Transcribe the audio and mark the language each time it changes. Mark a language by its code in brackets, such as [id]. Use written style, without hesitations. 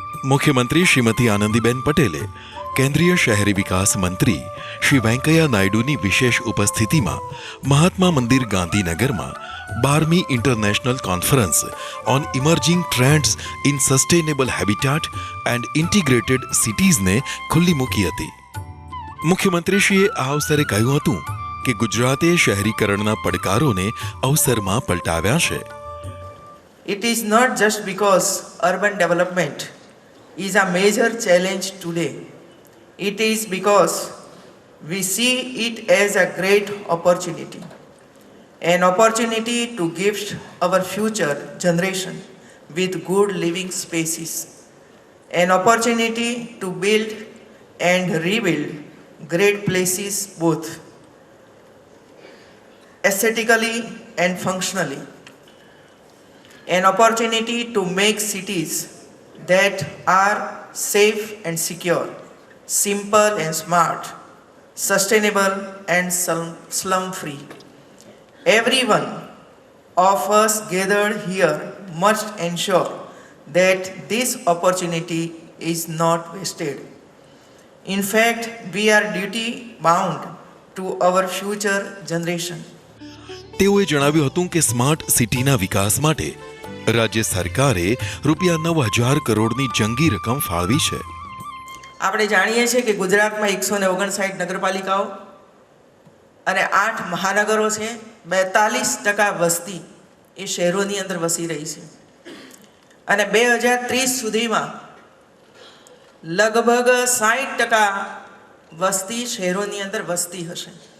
[gu] મુખ્યમંત્રી શ્રીમતી આનંદીબેન પટેલે કેન્દ્રીય શહેરી વિકાસ મંત્રી શ્રી વેંકૈયા નાયડુની વિશેષ ઉપસ્થિતિમાં મહાત્મા મંદિર ગાંધીનગરમાં 12મી international conference on emerging trends in sustainable habitat and integrated સિટીઝને ખુલ્લી મૂકી હતી. મુખ્યમંત્રીશ્રીએ આ અવસરે કહ્યું હતું કે ગુજરાતે શહેરીકરણના પડકારોને અવસરમાં પલટાવ્યા છે. [en] It is not just because urban development is a major challenge today. It is because we see it as a great opportunity. An opportunity to gift our future generation with good living spaces. An opportunity to build and rebuild great places both aesthetically and functionally. An opportunity to make cities that are safe and secure, simple and smart, sustainable and slum-free. Every one of us gathered here must ensure that this opportunity is not wasted. In fact, we are duty bound to our future generation. [gu] તેઓએ જણાવ્યું હતું કે smart સિટીના વિકાસ માટે રાજ્ય સરકારે રૂપિયા 9,000 કરોડની જંગી રકમ ફાળવી છે. આપણે જાણીએ છીએ કે ગુજરાતમાં 159 નગરપાલિકાઓ અને 8 મહાનગરો છે. 42% વસ્તી એ શહેરોની અંદર વસી રહી છે, અને 2030 સુધીમાં લગભગ 60% વસ્તી શહેરોની અંદર વસતી હશે.